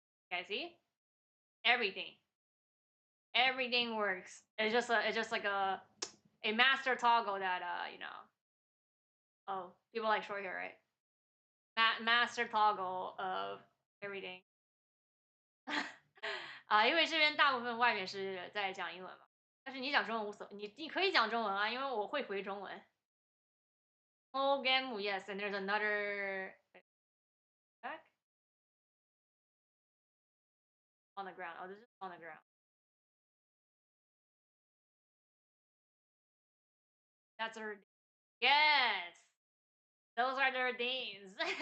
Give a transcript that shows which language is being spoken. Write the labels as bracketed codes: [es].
[en] Guys see? Everything. Everything works. It's just like a master toggle that you know. Oh, people like short hair, right? Master toggle of everything. [zh] 因为这边大部分外面是在讲英文嘛，但是你讲中文无所谓，你可以讲中文啊，因为我会回中文。 [en] Oh, Genmu, yes, and there's another back on the ground. Oh, this is on the ground. That's a yes. Those are the redeems.